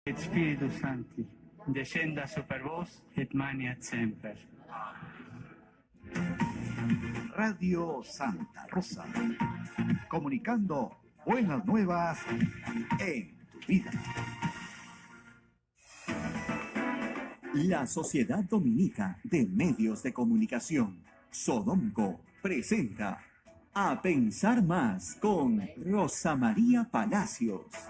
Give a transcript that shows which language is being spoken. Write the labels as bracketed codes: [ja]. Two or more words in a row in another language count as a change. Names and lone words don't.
[la] et Spiritus Sancti, descenda super vos et maniat semper. [es] Radio Santa Rosa, comunicando buenas nuevas en tu vida. La Sociedad Dominica de Medios de Comunicación, Sodomco, presenta A Pensar Más con Rosa María Palacios.